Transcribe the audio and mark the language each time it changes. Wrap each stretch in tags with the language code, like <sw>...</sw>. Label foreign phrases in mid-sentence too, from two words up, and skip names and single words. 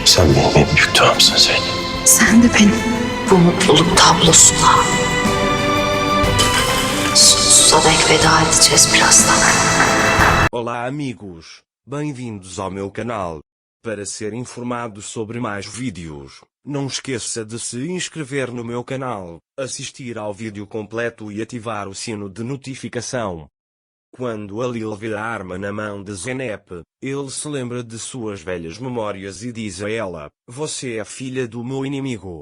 <tr>Sen benim en büyük duamsın Zeynep. Sen de benim bu mutluluk tablosuna sonsuza dek veda edeceğiz birazdan.</tr> <pt>Olá amigos, bem-vindos ao meu canal. Para ser informado sobre mais vídeos, não esqueça de se inscrever no meu canal, assistir ao vídeo completo e ativar o sino de notificação. Quando Halil vê a arma na mão de Zeynep, ele se lembra de suas velhas memórias e diz a ela: "Você é filha do meu inimigo."</pt>